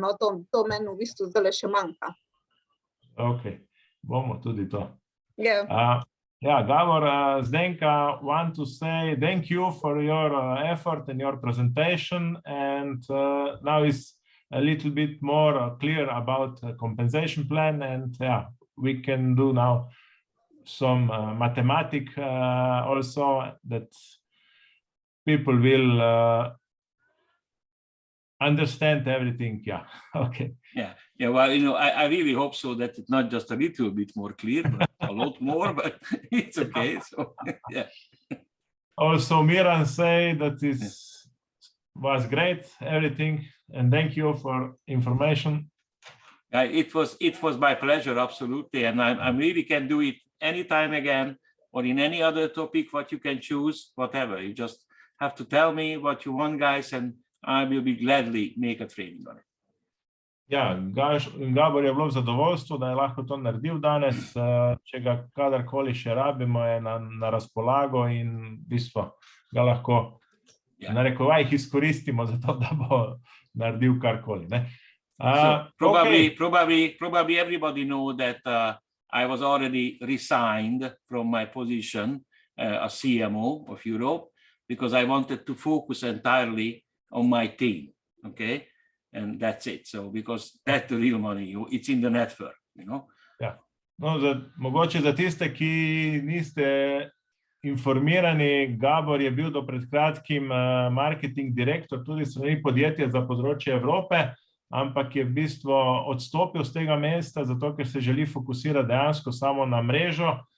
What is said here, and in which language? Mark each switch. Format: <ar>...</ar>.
<sl>No, to meni v bistvu zdaj še manjka. Ok, bomo tudi to.</sl> <en>Yeah. Gabor, Zdenka, want to say thank you for your effort and your presentation, and now is a little bit more clear about the compensation plan, and we can do now some mathematics also that people will understand everything. Okay. Yeah, well, I really hope so that it's not just a little bit more clear, but a lot more, but it's okay. So, yeah. Also, Miran say that it was great, everything, and thank you for information. It was my pleasure, absolutely, and I really can do it anytime again, or in any other topic, what you can choose, whatever. You just have to tell me what you want, guys, and I will be gladly make a training on it.</en> <sl>Ja, Gabor je bilo v zadovoljstvo, da je lahko to naredil danes. Če ga kadarkoli še rabimo, je na razpolago in v bistvu ga lahko na rekovajih izkoristimo za to, da bo naredil karkoli.</sl> <en>Probably everybody know that I was already resigned from my position as CMO of Europe because I wanted to focus entirely on my team, okay? And that's it. So because that's the real money, it's in the network,</en> <sl>Ja. No, mogoče za tiste, ki niste informirani, Gabor je bil do pred kratkim marketing direktor tudi strani podjetja za področje Evrope, ampak je v bistvu odstopil z tega mesta, zato ker se želi fokusirati dejansko samo na mrežo.</sl>